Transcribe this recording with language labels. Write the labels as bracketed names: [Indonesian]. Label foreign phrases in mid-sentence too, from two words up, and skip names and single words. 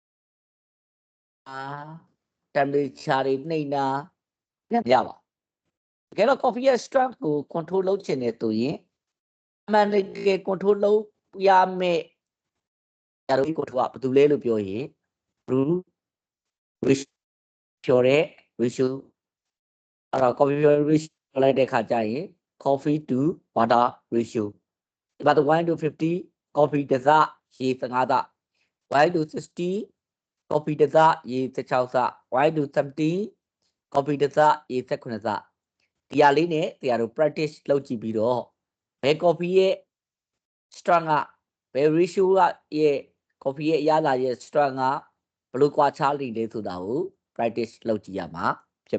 [Burmese] temperature တွေနှိမ့်တာရပါတကယ်တော့ coffee ရဲ့ strength ကို control လုပ်ချင်တယ်ဆိုရင်အမှန်တကယ် control လုပ်ရမယ်ဆရာတို့ control ကဘယ်သူလဲလို့ပြောရင် brew ratio တဲ့ ratio အဲ့တော့ [English] coffee ratio [Burmese] လိုက်တဲ့ခါကျရင် [English] coffee to water ratio [Burmese] ဒီမှာ [English] 1 to 50 coffee [Burmese] တစ်စရေ15စ [English] 1 to 60 coffee [Burmese] တစ်စရေ16စ [English] 1 to 70 coffee [Burmese] တစ်စရေ18စဒီဟာလေးနဲ့ဆရာတို့ practice လုပ်ကြည့်ပြီးတော့ဘယ် coffee ရဲ့ strength ကဘယ် ratio ရဲ့ coffee ရဲ့အရသာရဲ့ strength ကဘယ်လိုကွာခြားလိမ့်လဲဆိုတာကို practice လုပ်ကြည့်ရမှာဖြစ်